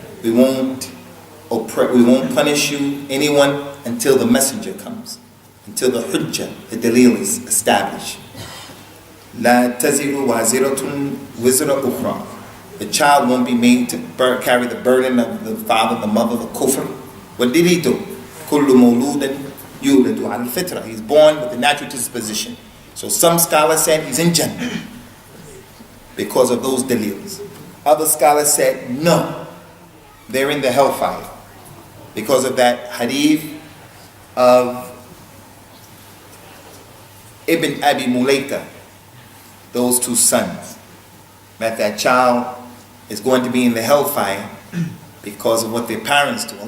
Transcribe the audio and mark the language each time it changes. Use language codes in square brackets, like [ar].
[en] We won't punish anyone until the messenger comes, until the hujjah, the dalil is established. [ar] لا تزر وازرة وزر أخرى. [en] The child won't be made to carry the burden of the father, the mother, the kufr. What did he do? [ar] كل مولود يولد على الفطرة. [en] He's born with a natural disposition. So some scholars said he's in Jannah because of those dalils. Other scholars said no, they're in the hellfire because of that hadith of Ibn Abi Mulaika, those 2 sons, that child is going to be in the hellfire because of what their parents do.